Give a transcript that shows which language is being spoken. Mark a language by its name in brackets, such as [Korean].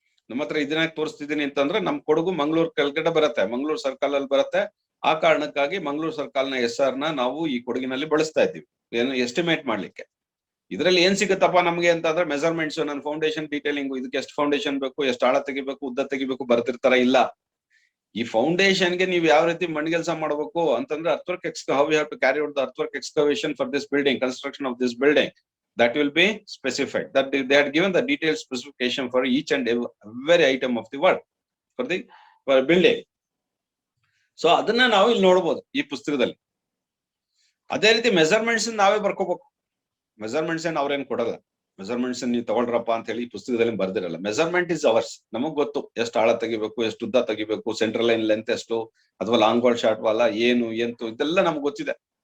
[Kannada] ನಮ್ಮ ಹತ್ರ ಇದನ್ನ ತೋರಿಸ್ತಿದ್ದೀನಿ ಅಂತಂದ್ರೆ ನಮ್ ಕೊಡಗು ಮಂಗಳೂರು ಕೆಳಗಡೆ ಬರುತ್ತೆ, ಮಂಗಳೂರು ಸರ್ಕಲ್ ಅಲ್ಲಿ ಬರುತ್ತೆ. ಆ ಕಾರಣಕ್ಕಾಗಿ ಮಂಗಳೂರು ಸರ್ಕಲ್ ನ SR ನ ನಾವು ಈ ಕೊಡಗಿನಲ್ಲಿ ಬಳಸ್ತಾ ಇದ್ದೀವಿ ಏನು ಎಸ್ಟಿಮೇಟ್ ಮಾಡ್ಲಿಕ್ಕೆ. ಇದ್ರಲ್ಲಿ ಏನ್ ಸಿಗುತ್ತಪ್ಪ ನಮ್ಗೆ ಅಂತಂದ್ರೆ ಮೆಜರ್ಮೆಂಟ್ಸ್, ನನ್ನ ಫೌಂಡೇಶನ್ ಡೀಟೇಲಿಂಗ್, ಇದಕ್ಕೆ ಎಷ್ಟು ಫೌಂಡೇಶನ್ ಬೇಕು, ಎಷ್ಟು ಆಳ ತೆಗಿಬೇಕು, ಉದ್ದ ತೆಗಿಬೇಕು ಬರ್ತಿರ್ತಾರ ಇಲ್ಲ. ಈ ಫೌಂಡೇಶನ್ಗೆ ನೀವು ಯಾವ ರೀತಿ ಮಣ್ಣು ಕೆಲಸ ಮಾಡಬೇಕು ಅಂತಂದ್ರೆ [English] earthwork how we have to carry out the earthwork excavation for this building, construction of this building, that will be specified. That they had given the detailed specification for each and every item of the work for the building. [Kannada] So ಅದನ್ನ ನಾವು ಇಲ್ಲಿ ನೋಡಬಹುದು ಈ ಪುಸ್ತಕದಲ್ಲಿ. ಅದೇ ರೀತಿ measurements ನಾವೇ ಬರ್ಕೋಬೇಕು. Measurements ಏನ್ ಅವ್ರೇನ್ ಕೊಡಲ್ಲ. ಮೆಜರ್ಮೆಂಟ್ಸ್ ನೀವು ತಗೊಳ್ರಪ್ಪ ಅಂತ ಹೇಳಿ ಪುಸ್ತಕದಲ್ಲಿ ಬರ್ದಿರಲ್ಲ. [English] Measurement is ours. [Kannada] ನಮಗ್ ಗೊತ್ತು ಎಷ್ಟು ಆಳ ತೆಗಿಬೇಕು, ಎಷ್ಟು ಉದ್ದ ತೆಗಿಬೇಕು, ಸೆಂಟ್ರಲ್ ಲೈನ್ ಲೆಂತ್ ಎಷ್ಟು, ಅಥವಾ ಲಾಂಗ್ ವಾಲ್ ಶಾರ್ಟ್ ವಾಲ್ ಏನು ಎಂತು, ಇದೆಲ್ಲ ನಮ್ಗೆ ಗೊತ್ತಿದೆ.